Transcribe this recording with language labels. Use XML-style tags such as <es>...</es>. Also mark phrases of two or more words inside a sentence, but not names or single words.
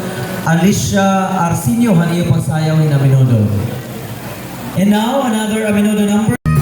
<war>Alicia Arsenio haniyo pagsayaw ni Aminodo.</war> <en>And now, another Aminodo number.</en>